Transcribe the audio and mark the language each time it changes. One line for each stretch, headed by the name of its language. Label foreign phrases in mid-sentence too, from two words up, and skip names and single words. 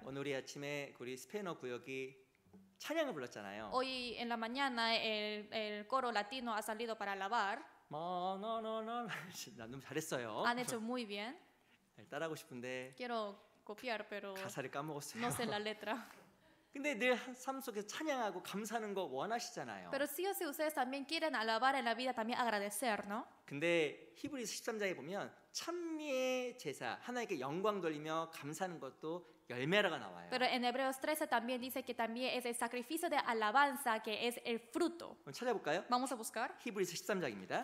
Korean: 오늘 우리 아침에 우리 스페인어 구역이 찬양을 불렀잖아요.
Spanish: Hoy en la mañana el coro latino ha salido para alabar.
Korean: 나 너무 잘했어요.
Spanish: Han hecho muy bien.
Korean: 따라하고 싶은데
Spanish: Quiero copiar, pero
Korean: 가사를 까먹었어요.
Spanish: no sé la letra.
Korean: 근데 늘 삶 속에서 찬양하고 감사하는 거 원하시잖아요.
Spanish: Pero sí o sí ustedes también quieren alabar en la vida, también agradecer, ¿no?
Korean: 근데 히브리서 13장에 보면 찬미의 제사, 하나님께 영광 돌리며 감사하는 것도 열매라가 나와요.
Spanish: Pero en Hebreos 13 también dice que también es el sacrificio de alabanza que es el fruto.
Korean: 한번 찾아볼까요?
Spanish: Vamos a buscar.
Korean: 히브리서 13장입니다.